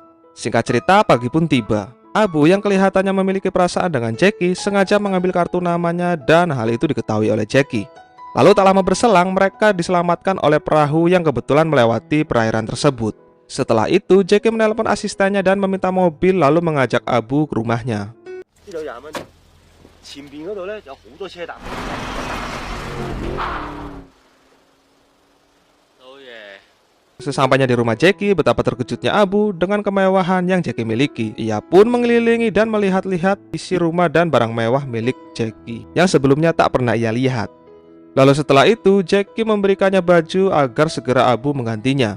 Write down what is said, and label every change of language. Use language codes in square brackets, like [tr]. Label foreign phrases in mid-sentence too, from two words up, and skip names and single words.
[id] Singkat cerita, pagi pun tiba. Abu yang kelihatannya memiliki perasaan dengan Jackie sengaja mengambil kartu namanya dan hal itu diketahui oleh Jackie. Lalu tak lama berselang mereka diselamatkan oleh perahu yang kebetulan melewati perairan tersebut. Setelah itu Jackie menelpon asistennya dan meminta mobil lalu mengajak Abu ke rumahnya. [yue] 呢度20蚊，前邊嗰度咧有好多車搭。老爺， [id] Sesampainya di rumah Jackie, betapa terkejutnya Abu dengan kemewahan yang Jackie miliki. Ia pun mengelilingi dan melihat-lihat isi rumah dan barang mewah milik Jackie yang sebelumnya tak pernah ia lihat. Lalu setelah itu, Jackie memberikannya baju agar segera Abu menggantinya.